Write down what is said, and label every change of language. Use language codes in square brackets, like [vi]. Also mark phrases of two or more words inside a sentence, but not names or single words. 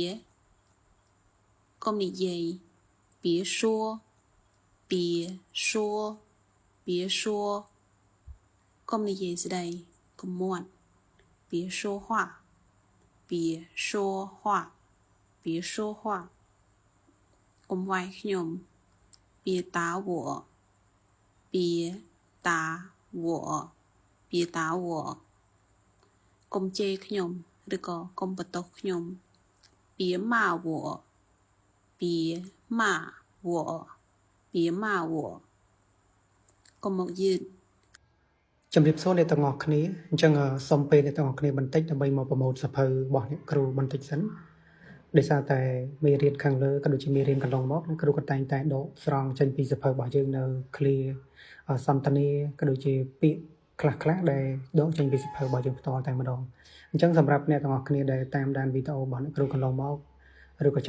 [km] កុំនិយាយ [zh] 别说别说别说 [km] កុំនិយាយ ស្ដីកុំមាត់ [zh] 别说话别说话别说话 [km] កុំវាយខ្ញុំ [zh] 别打我别打我别打我 [km] កុំជេរខ្ញុំឬក៏កុំបន្ទោសខ្ញុំ [zh] 别骂我别骂我别骂我 [km] កុំមកយឺត ជំរាបសួរអ្នកទាំងអស់គ្នាអញ្ចឹងសូមពេលអ្នកទាំងអស់គ្នាបន្តិចដើម្បីមកប្រម៉ូទសភៅរបស់អ្នកគ្រូបន្តិចសិនដោយសារតែមេរៀនខាងលើក៏ដូចជាមេរៀនកន្លងមកអ្នកគ្រូក៏តែងតែដកស្រង់ចេញពីសភៅរបស់ យើងនៅ clear សន្ទនាក៏ដូចជាពាក្យខ្លះៗដែលដកចេញពីសភៅរបស់យើងផ្ទាល់តែម្ដងអញ្ចឹងសម្រាប់អ្នកទាំងអស់គ្នាដែលតាមដានវីដេអូរបស់អ្នកគ្រូកន្លងមកឬក៏